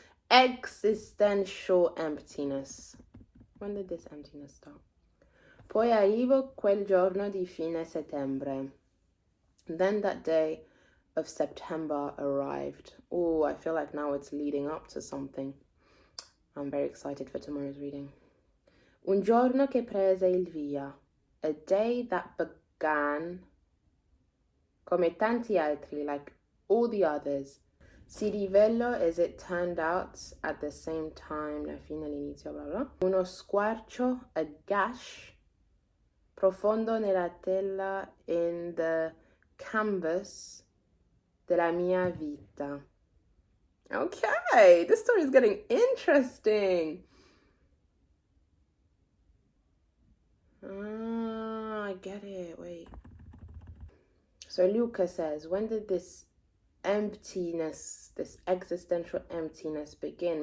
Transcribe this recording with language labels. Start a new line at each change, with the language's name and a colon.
English: Existential emptiness. When did this emptiness start?
Italian: Poi arrivo quel giorno di fine settembre.
English: Then that day of September arrived. Oh, I feel like now it's leading up to something. I'm very excited for tomorrow's reading.
Italian: Un giorno che prese il via.
English: A day that began
Italian: come tanti altri,
English: like all the others.
Italian: Si rivelo
English: as it turned out at the same time.
Italian: La fine, l'inizio, blah blah. Uno squarcio,
English: a gash,
Italian: profondo nella tela,
English: in the canvas
Italian: della mia vita.
English: Okay, this story is getting interesting. I get it. Wait. So Luca says, when did this emptiness, this existential emptiness begin?